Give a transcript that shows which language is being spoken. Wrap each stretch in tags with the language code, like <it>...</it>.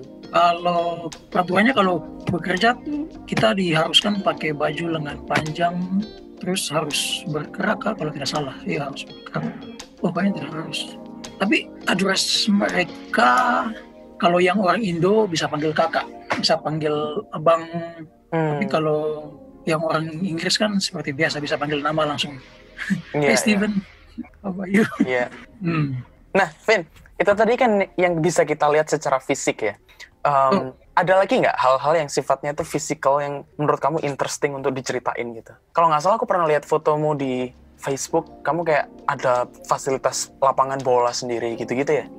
<id>Kalau peraturannya kalau bekerja tuh kita diharuskan pakai baju lengan panjang, terus harus berkerak kalau tidak salah. Iya, harus berkerak. Pokoknya tidak harus. Tapi address mereka, kalau yang orang Indo bisa panggil kakak, bisa panggil abang. Tapi kalau yang orang Inggris kan seperti biasa bisa panggil nama langsung.</id> <en>Hey Steven, how about you? Yeah.</en> <id>Nah, Vin, itu tadi kan yang bisa kita lihat secara fisik ya. Ada lagi nggak hal-hal yang sifatnya itu physical yang menurut kamu interesting untuk diceritain gitu? Kalau nggak salah aku pernah lihat fotomu di Facebook, kamu kayak ada fasilitas lapangan bola sendiri gitu-gitu ya?</id>